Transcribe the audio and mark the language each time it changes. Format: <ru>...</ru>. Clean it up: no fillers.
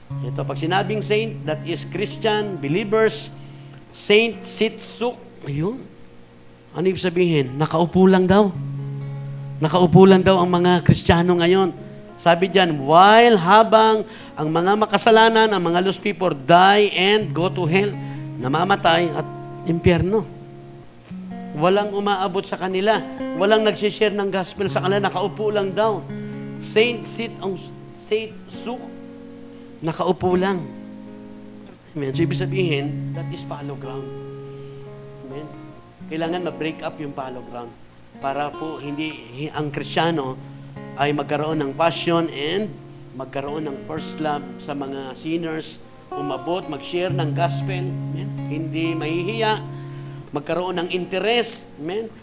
<tl>Ito, pag sinabing saint,</tl> <en>that is Christian, believers,</en> <tl>saint, sitsuk. Ayun. Ano ibig sabihin? Nakaupo lang daw. Nakaupo lang daw ang mga Kristiyano ngayon. Sabi diyan, while habang ang mga makasalanan, ang mga lost people,</tl> <en>die and go to hell.</en> <tl>Namamatay at impyerno. Walang umaabot sa kanila. Walang nagsishare ng gospel sa kanila. Nakaupo lang daw. Saint Suk. Nakaupo lang. Amen. So, ibig sabihin,</tl> <en>that is fallow ground.</en> <tl>Amen. Kailangan ma-break up yung fallow ground para po hindi ang Kristiyano ay magkaroon ng passion and magkaroon ng</tl> <en>first love</en> <tl>sa mga sinners, umabot, mag-share ng gospel, amen? Hindi mahihiya, magkaroon ng interest, amen?</tl>